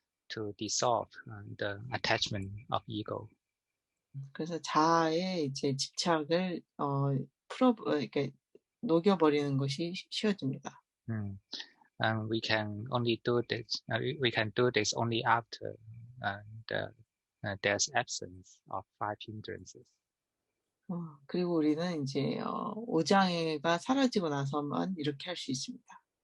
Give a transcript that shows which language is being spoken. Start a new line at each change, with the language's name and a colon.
English: To dissolve the attachment of ego.
Korean: 그래서 자아의 이제 집착을 이렇게 녹여버리는 것이 쉬워집니다.
English: And we can only do this. We can do this only after there's absence of five hindrances.
Korean: 그리고 우리는 이제 오장애가 사라지고 나서만 이렇게 할 수 있습니다.